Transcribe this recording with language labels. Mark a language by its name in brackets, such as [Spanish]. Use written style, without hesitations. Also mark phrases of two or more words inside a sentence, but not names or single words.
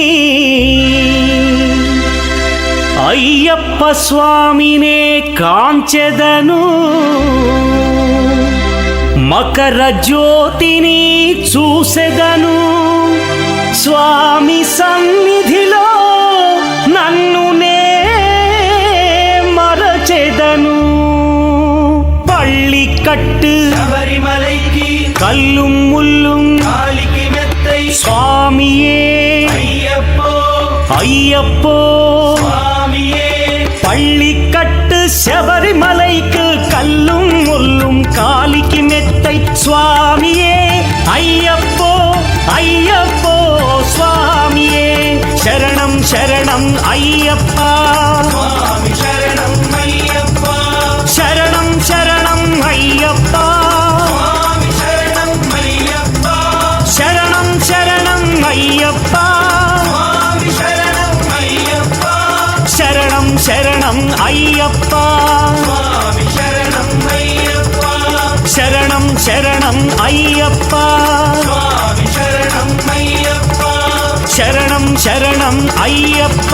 [Telugu] అయ్యప్ప స్వామినే కాంచెదను మకర జ్యోతిని చూసెదను స్వామి సన్నిధిలో నన్ను నే మరచెదను [Tamil] பள்ளிக் கட்டு శబరిమలైకి கல்லும் முள்ளும் காலிக்கு மெத்தை స్వామియే అయ్యప్పో అయ్యప్పో స్వామియే பள்ளி கட்டு శబరిమலைக்கு கல்லும் முள்ளும் காலிக்கு மெத்தை சுவாமியே ஐயப்போ ஐயப்போ சுவாமியே சரணம் சரணம் ஐயப்பா [Telugu] స్వామి శరణం అయ్యప్ప [Tamil] சரணம் சரணம் ஐயப்பா [Telugu] స్వామి శరణం అయ్యప్ప [Tamil] சரணம் சரணம் ஐயப்பா [Telugu] స్వామి శరణం అయ్యప్ప [Tamil] சரணம் சரணம் ஐயப்பா [Telugu] స్వామి శరణం అయ్యప్ప శరణం శరణం అయ్యప్ప స్వామి శరణం అయ్యప్ప శరణం శరణం అయ్యప్ప